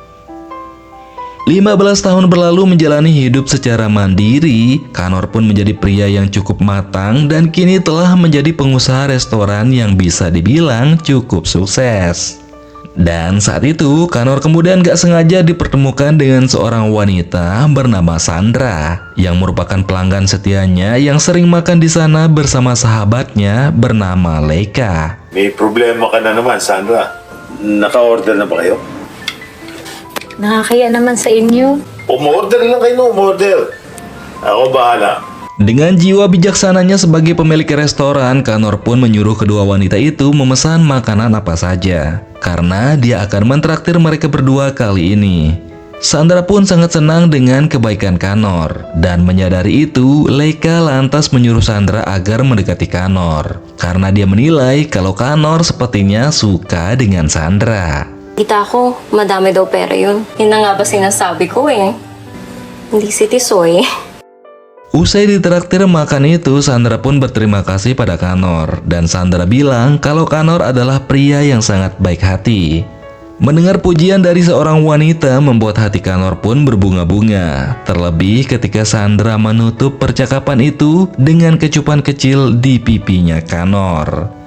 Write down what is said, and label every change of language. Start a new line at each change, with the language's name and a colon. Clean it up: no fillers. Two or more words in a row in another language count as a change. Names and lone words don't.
Indonesian: 15 tahun berlalu menjalani hidup secara mandiri, Kanor pun menjadi pria yang cukup matang dan kini telah menjadi pengusaha restoran yang bisa dibilang cukup sukses. Dan saat itu, Kanor kemudian gak sengaja dipertemukan dengan seorang wanita bernama Sandra yang merupakan pelanggan setianya yang sering makan di sana bersama sahabatnya bernama Leika.
Filipino: May problema ka na naman, Sandra. Naka-order na ba kayo? Nakakaya naman sa inyo. Umorder lang kayo na umorder. Ako bahala.
Indonesian: Dengan jiwa bijaksananya sebagai pemilik restoran, Kanor pun menyuruh kedua wanita itu memesan makanan apa saja, karena dia akan mentraktir mereka berdua kali ini. Sandra pun sangat senang dengan kebaikan Kanor, dan menyadari itu, Leika lantas menyuruh Sandra agar mendekati Kanor, karena dia menilai kalau Kanor sepertinya suka dengan Sandra.
Filipino: Kita ko, madami daw pera yun. Yun na nga ba sinasabi ko eh. Hindi si Tisoy.
Indonesian: Usai ditraktir makan itu, Sandra pun berterima kasih pada Kanor, dan Sandra bilang kalau Kanor adalah pria yang sangat baik hati. Mendengar pujian dari seorang wanita membuat hati Kanor pun berbunga-bunga, terlebih ketika Sandra menutup percakapan itu dengan kecupan kecil di pipinya Kanor.